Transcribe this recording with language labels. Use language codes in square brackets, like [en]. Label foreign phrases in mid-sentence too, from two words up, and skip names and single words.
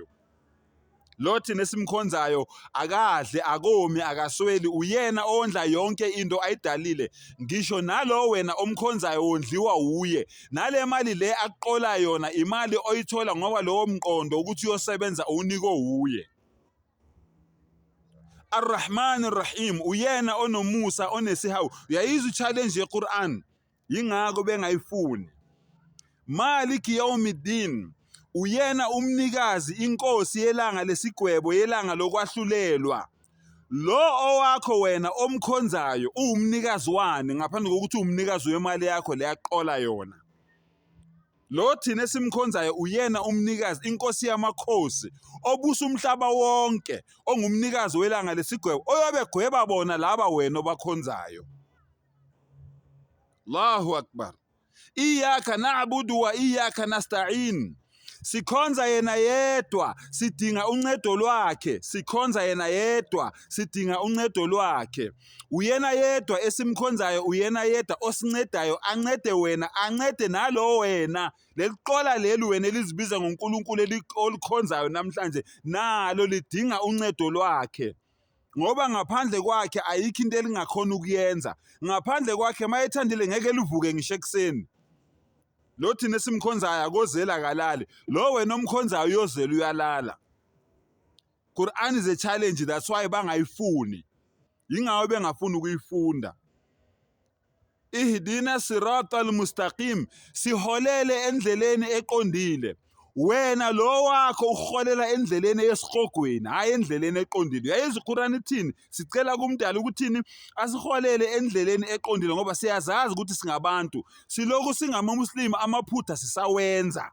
[zu] Lothi nesimkhonzayo akadle akomi akasweli, uyena ondla yonke into ayidalile. Ngisho nalo wena omkhonzayo wondliwa uye. Nale mali le aqola yona imali oyithola ngoba lowo mqondo ukuthi uyosebenza uniko uye. [ar] الرحمن الرحيم, [zu] uyena onomusa onesihawu. Uyayizwa challenge yeQuran. Yingakho bengayifuni. [ar] مالك يوم الدين. [zu] Uyena umnikazi, inkosi yelanga lesigwebo, yelanga lokwahlulelwa. Lo owakho wena omkhonzayo uwumnikazi wani ngaphandle kokuthi umnikazi wemali yakho leyaqola yona. Lo thina esimkhonzayo uyena umnikazi, inkosi yamakhosi, obusa umhlaba wonke, ongumnikazi welanga lesigwebo, oyobegweba bona laba wena obakhonzayo. [ar] الله أكبر. إياك نعبد وإياك نستعين. [zu] sikhonza yena yedwa, sidinga uncedo lwakhe. Sikhonza yena yedwa, sidinga uncedo lwakhe. Uyena yedwa esimkhonzayo, uyena yedwa osincedayo, ancede wena, ancede nalo wena. Leliqola leli wena elizibiza ngoNkulunkulu olikhonzayo namhlanje, nalo lidinga uncedo lwakhe. Ngoba ngaphandle kwakhe ayikho into elingakhona ukuyenza. Ngaphandle kwakhe mayethandile ngeke livuke ngisho ekuseni. Lo thina esimkhonzayo akozela kalali, lo wena omkhonzayo uyozela uyalala. [en] Quran is a challenge, that's why bangayifuni. [zu] Yingawo bengafuni ukuyifunda. [ar] اهدنا الصراط المستقيم, [zu] siholele endleleni eqondile. Wena lo wakho uholela endleleni yesihogweni, hayi endleleni eqondile. Yayizi iQuran ithini? Sicela kumdala ukuthini asiholele endleleni eqondile ngoba siyazazi ukuthi singabantu. Siloku singamaMuslimi amaphutha sisawenza.